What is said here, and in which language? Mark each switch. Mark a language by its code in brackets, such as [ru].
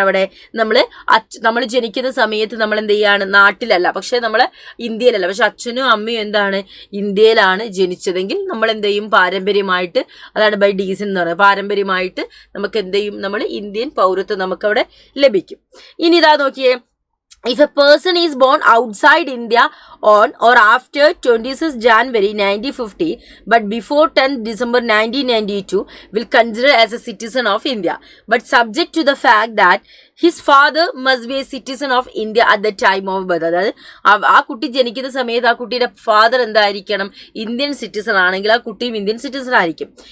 [ml] അവിടെ നമ്മൾ ജനിക്കുന്ന സമയത്ത് നമ്മൾ എന്ത് ചെയ്യാണ്? നാട്ടിലല്ല, പക്ഷെ നമ്മള് ഇന്ത്യയിലല്ല, പക്ഷെ അച്ഛനും അമ്മയും എന്താണ്? ഇന്ത്യയിലാണ് ജനിച്ചതെങ്കിൽ നമ്മൾ എന്ത് ചെയ്യും? പാരമ്പര്യമായിട്ട്, അതാണ് ബൈ ഡീസന്റ് എന്ന് പറയുന്നത്, പാരമ്പര്യമായിട്ട് നമുക്ക് എന്ത് ചെയ്യും? നമ്മൾ ഇന്ത്യൻ പൗരത്വം നമുക്ക് അവിടെ ലഭിക്കും. [en] ഇനി ഇതാ നോക്കിയേ, if a person is born outside India on or after 26 January 1950 but before 10 December 1992 will consider as a citizen of India, but subject to the fact that his father must be a citizen of India at the time of birth. [ml] അതായത് ആ കുട്ടി ജനിക്കുന്ന സമയത്ത് ആ കുട്ടിയുടെ father എന്തായിരിക്കണം? Indian citizen ആണെങ്കിൽ ആ കുട്ടിയും ഇന്ത്യൻ സിറ്റിസൺ ആയിരിക്കും.